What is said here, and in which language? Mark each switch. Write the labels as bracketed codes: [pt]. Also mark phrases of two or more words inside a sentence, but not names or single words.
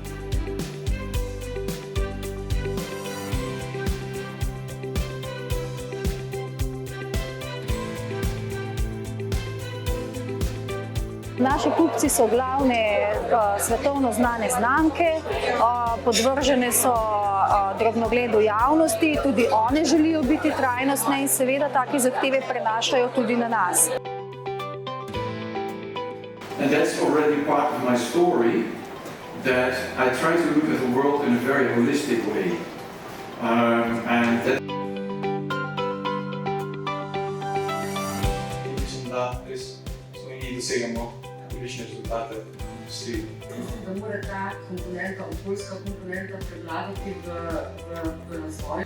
[sl] Naši kupci so glavne svetovno znane znamke, podvržene so drobnogledu javnosti, tudi one želijo biti trajnostne in seveda take zahteve prenašajo tudi na nas. [en] And that's already part of my story, that I try to look at the world in a very holistic way. [sl] Mislim, da res Sloveniji dosegamo odlične rezultate v industriji. Mislim, da mora ta komponenta, okoljska komponenta prevladati v razvoju.